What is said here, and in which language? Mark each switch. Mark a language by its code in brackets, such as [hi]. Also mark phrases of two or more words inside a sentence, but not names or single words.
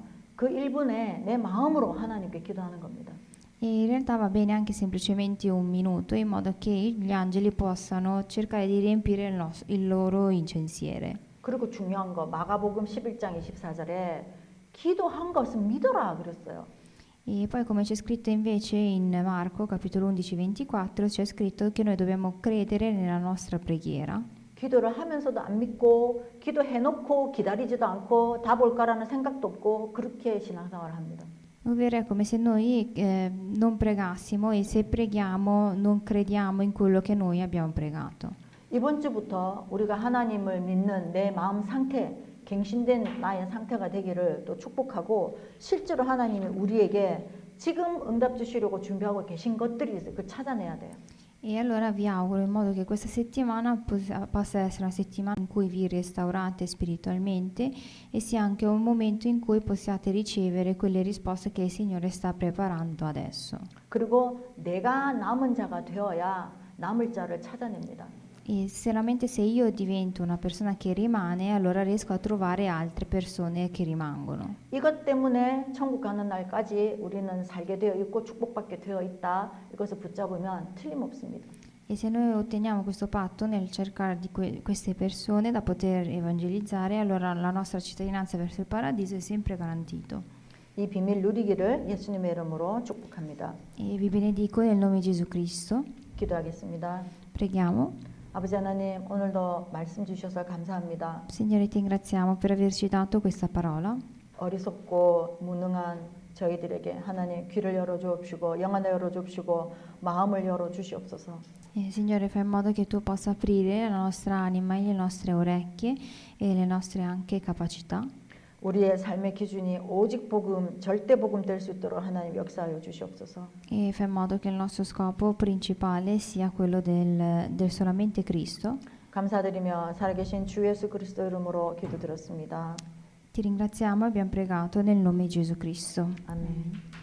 [ko] 그 1분에 내 마음으로 하나님께 기도하는 겁니다. [it] E in realtà va bene anche semplicemente un minuto, in modo che gli angeli possano cercare di riempire il loro incensiere. [ko] 그리고 중요한 거 마가복음 11장 24절에 기도한 것은 믿어라 그랬어요. [it] E poi come c'è scritto invece in Marco capitolo 11-24 c'è scritto che noi dobbiamo credere nella nostra preghiera. [ko] 기도를 하면서도 안 믿고 기도해놓고 기다리지도 않고 답 올까라는 생각도 없고 그렇게 신앙생활을 합니다. [it] Ovvero è come se noi non pregassimo e se preghiamo non crediamo in quello che noi abbiamo pregato. [ko] 이번 주부터 우리가 하나님을 믿는 내 마음 상태, 갱신된 나의 상태가 되기를 또 축복하고 실제로 하나님이 우리에게 지금 응답 주시려고 준비하고 계신 것들이 있어요. 그걸 찾아내야 돼요. [it] E allora vi auguro in modo che questa settimana possa essere una settimana in cui vi restaurate spiritualmente e sia anche un momento in cui possiate ricevere quelle risposte che il Signore sta preparando adesso. [ko] 그리고 내가 남은 자가 되어야 남을 자를 찾아냅니다. [it] E solamente se io divento una persona che rimane, allora riesco a trovare altre persone che rimangono. [ko] 이것 때문에 천국 가는 날까지 우리는 살게 되어 있고 축복받게 되어 있다. 이것을 붙잡으면 틀림없습니다. [it] E se noi otteniamo questo patto nel cercare di queste persone da poter evangelizzare, allora la nostra cittadinanza verso il paradiso è sempre garantito. [ko] 이 비밀 누리기를 예수님의 이름으로 축복합니다. [it] E vi benedico nel nome di Gesù Cristo. [ko] 기도하겠습니다. [it] Preghiamo. [ko] 아버지 하나님, 오늘도 말씀 주셔서 감사합니다. [it] Signore, ti ringraziamo per averci dato questa parola. [ko] 어리석고 무능한 저희들에게 하나님 귀를 열어 주옵시고 영안을 열어 주옵시고 마음을 열어 주시옵소서. [it] Signore, fai in modo che tu possa aprire la nostra anima e le nostre orecchie e le nostre anche capacità. [ko] 우리의 삶의 기준이 오직 복음, 절대 복음 될 수 있도록 하나님 역사하여 주시옵소서. [it] E fai in modo che il nostro scopo principale sia quello del solamente Cristo. [ko] 감사드리며 살아계신 주 예수 그리스도 이름으로 기도드렸습니다. [it] Ti ringraziamo e abbiamo pregato nel nome di Gesù Cristo. [ko] 아멘.